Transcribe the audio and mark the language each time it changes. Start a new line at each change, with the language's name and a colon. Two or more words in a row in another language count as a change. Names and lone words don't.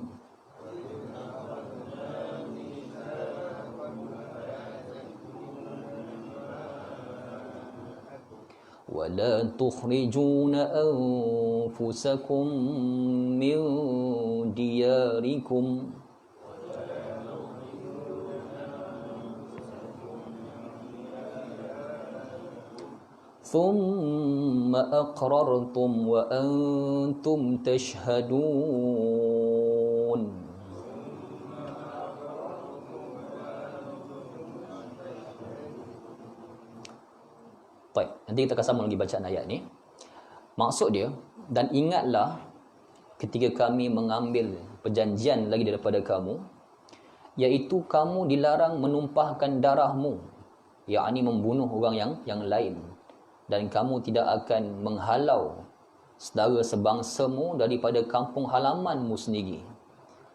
Arabic: ولا تخرجون أنفسكم من دياركم ثم أقررتم وأنتم تشهدون.
Malay: Baik, nanti kita akan sambung lagi bacaan ayat ni. Maksud dia, dan ingatlah ketika kami mengambil perjanjian lagi daripada kamu, iaitu kamu dilarang menumpahkan darahmu, yakni membunuh orang yang lain, dan kamu tidak akan menghalau saudara sebangsamu daripada kampung halamanmu sendiri.